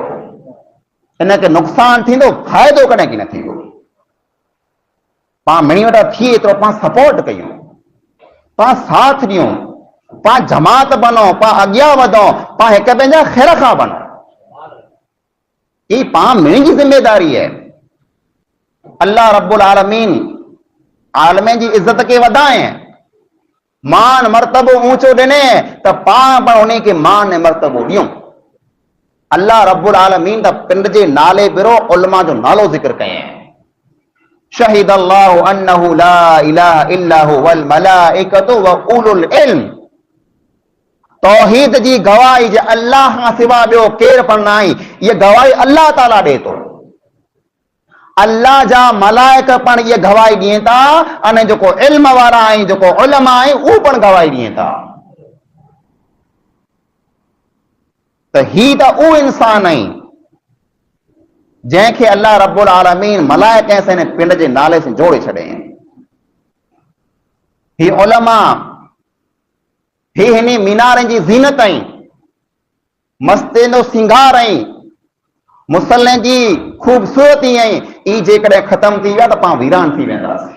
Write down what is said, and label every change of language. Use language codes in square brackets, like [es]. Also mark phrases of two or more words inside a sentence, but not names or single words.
[sd] इनखे नुक़सान थींदो, फ़ाइदो कॾहिं की न थींदो। पाण मिणी वटा थी एतिरो पाण सपोर्ट कयूं, पाण साथ ॾियूं, पाण जमात बनो, पाण अॻियां वधो, पाण हिक ॿिए जा ख़ैर खां बनो। ई पाण मिणी जी ज़िम्मेदारी है। [ar] الله رب العالمين [sd] आलमीन जी इज्जत के वधाए, मान मर्तबो ऊंचो ॾिने त पाण पण उन खे मान ऐं मर्तबो ॾियूं। [ar] الله رب العالمين [sd] त पिंड जे नाले बिरो उलमा जो नालो ज़िक्र कयईं। [ar] شهد الله أنه لا إله إلا هو والملائكة وأولو العلم. तौहीद जी गवाही जे अल्लाह खां सिवा ॿियो केरु पण न आहे, इहा गवाही الله تعالى ॾे थो। अल्लाह जा मलाइक पण ये गवाही ॾियनि था, अने जेको इल्म वारा आहिनि, जेको उलमा आहे उहो पण गवाही ॾियनि था। त ही त उहो इंसान आहे जंहिंखे الله رب العالمين मलाइक से ने पिंड जे नाले से जोड़े छॾे। ही उलमा, ही हिन मीनारनि जी ज़ीनत आई, मस्जिद जो सिंगार आई, मुसल्ले जी खूबसूरती आई, ई जेकॾहिं ख़त्म थी विया त पाण वीरान थी वेंदासीं।